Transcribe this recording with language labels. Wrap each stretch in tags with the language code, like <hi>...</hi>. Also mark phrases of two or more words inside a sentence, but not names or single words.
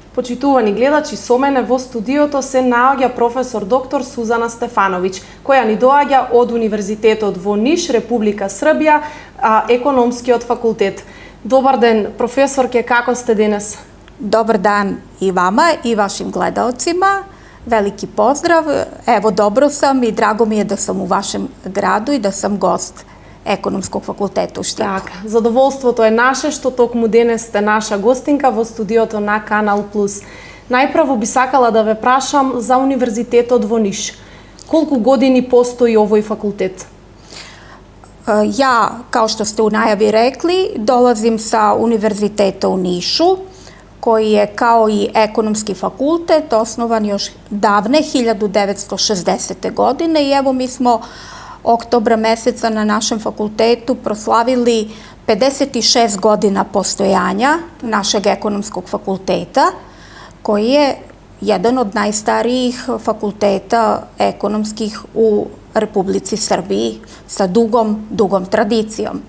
<mk>почитувани гледачи, со мене во студиото се наоѓа професор доктор Сузана Стефановиќ, која ни доаѓа од Универзитетот во Ниш, Република Србија, економскиот факултет. Добар ден, професорке, како сте денес?</mk> <sr>Dobar dan i vama i vašim gledalcima. Veliki pozdrav. Evo, dobro sam i drago mi je da sam u vašem gradu i da sam gost Ekonomskog fakulteta u Štipu.</sr> <mk>Так, задоволството е наше што токму денес сте наша гостинка во студиото на Канал Плюс. Најпрво би сакала да ве прашам за Универзитетот во Ниш. Колку години постои овој факултет?</mk> <sr>Ja, kao što ste u najavi rekli, dolazim sa Univerziteta u Nišu, koji je kao i ekonomski fakultet osnovan još davne 1960. godine i evo mi smo oktobra meseca na našem fakultetu proslavili 56 godina postojanja našeg ekonomskog fakulteta, koji je jedan od najstarijih fakulteta ekonomskih u Republici Srbiji sa dugom tradicijom.</sr>